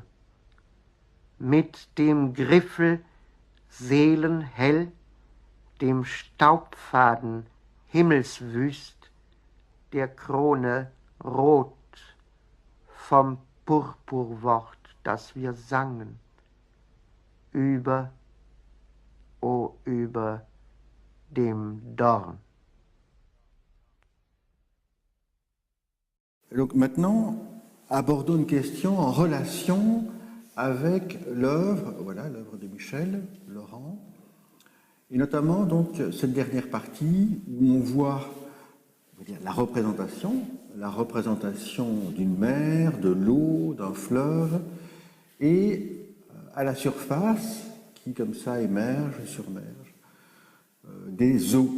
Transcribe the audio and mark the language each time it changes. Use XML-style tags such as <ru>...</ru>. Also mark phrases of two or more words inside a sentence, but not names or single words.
<de>Mit dem Griffel seelenhell, dem Staubfaden himmelswüst, der Krone rot, vom Purpurwort, das wir sangen, über, o über dem Dorn.</de> <fr>Donc maintenant, abordons une question en relation avec l'œuvre, voilà, l'œuvre de Michel Laurent, et notamment donc cette dernière partie où on voit, on va dire, la représentation d'une mer, de l'eau, d'un fleuve, et à la surface, qui comme ça émerge, surmerge, des eaux.</fr>